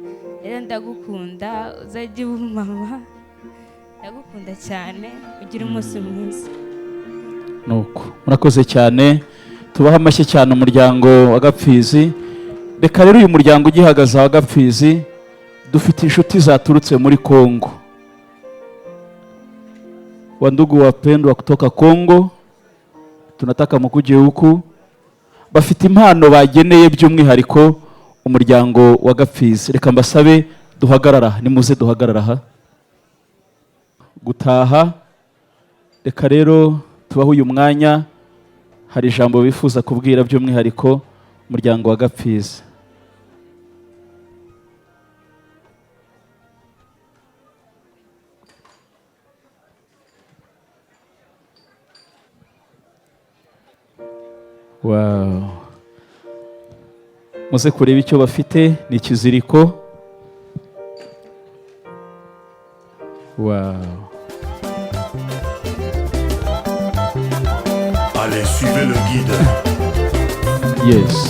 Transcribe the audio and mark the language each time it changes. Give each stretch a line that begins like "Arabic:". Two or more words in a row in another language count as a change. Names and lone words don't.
Kinyarwanda: Rero ndagukunda, uzajye uba mama. Ndagukunda cyane, ugira umunsi mwiza. Nuko murakoze cyane. Tubaha amashyi cyane umuryango wa Gapfizi. Reka rero uyu muryango ugihagaze wa Gapfizi, dufite inshuti zaturutse muri Kongo.
Swahili: Wandugu wapendwa kutoka Kongo, tunataka mkuje huku.
Kinyarwanda: Bafite impano bageneye by'umwihariko umuryango wa Gapfizi. Reka mbasabe duhagarara, nimuze duhagarara aha gutaha. Reka rero tubaho uyu mwanya, hari ijambo bifuza kubwira by'umwihariko umuryango wa Gapfizi. Wow. Muze kureba icyo bafite, ni ikiziriko. Wow.
French: Allez, suivez le guide. Yes.